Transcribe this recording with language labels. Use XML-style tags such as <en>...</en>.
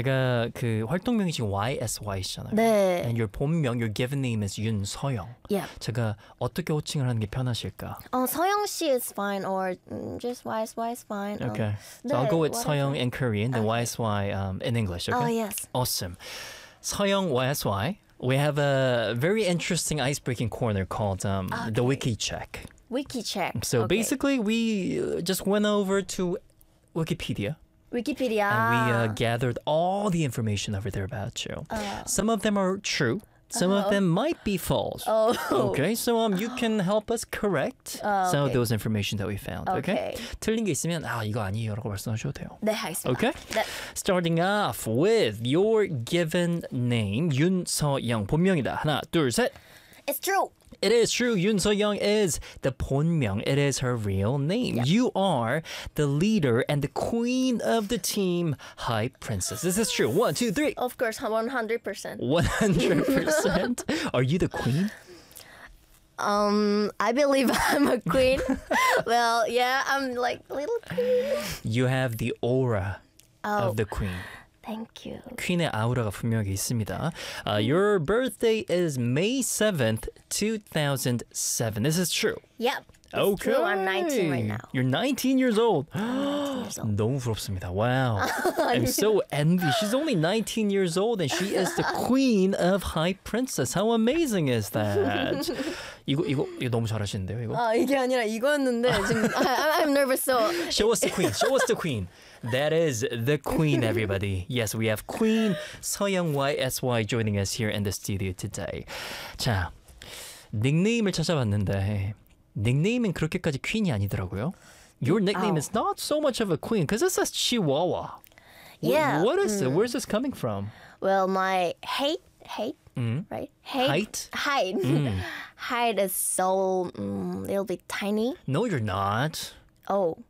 <ko>제가 그 활동명이 지금 YSY이잖아요. 네.</ko> <en>And your 본명, your given name is 윤서영. Yeah.</en> <ko>제가 어떻게 호칭을 하는 게 편하실까?</ko> <en>서영 씨 is fine or just YSY is fine. Okay. So I'll go with 서영 in Korean, then YSY in English, okay? Oh, yes. Awesome. 서영 YSY, we have a very interesting ice-breaking corner called the Wiki Check. Wiki Check. So basically, we just went over to Wikipedia. And we gathered all the information over there about you. Some of them are true. Some of them might be false. Oh. Okay, so you can help us correct some of those information that we found. Okay.</en> <ko>틀린 게 있으면 이거 아니에요라고 말씀하셔도 돼요. 네, 알겠습니다.</ko> <en>Okay.</en> <ko>네.</ko> <en>Starting off with your given name, 윤서영</en> <ko>본명이다. 하나, 둘, 셋.</ko> <en>It's true. It is true. 윤서영 is the 본명. It is her real name. Yep. You are the leader and the queen of the team, HYBE Princess. This is true. 1, 2, 3. Of course, 100%. 100%? Are you the queen? I believe I'm a queen. Well, yeah, I'm like little queen. You have the aura of the queen. Thank you.</en> <ko>퀸의 아우라가 분명히 있습니다.</ko> <en>Your birthday is May 7th, 2007. This is true. Yep. It's okay. True. I'm 19 right now. You're 19 years old. I'm 19 years old.</en> <ko>너무 부럽습니다.</ko> <en>Wow. I'm so envy. She's only 19 years old and she is the queen of HYBE Princess. How amazing is that?</en> <ko>이거 너무 잘하시는데요, 이거? 이게 아니라 이거였는데 지금</ko> <en>I'm nervous. So. Show us the queen. That is the queen, everybody. Yes, we have Queen So-young YSY joining us here in the studio today.</en> <ko>자, 닉네임을 찾아봤는데 닉네임은 그렇게까지 퀸이 아니더라고요.</ko> <en>Your nickname is not so much of a queen because it's a chihuahua. Yeah. What is it? Where is this coming from? Well, my hate? Right? Height is so... it'll be tiny. No, you're not. Oh.</en>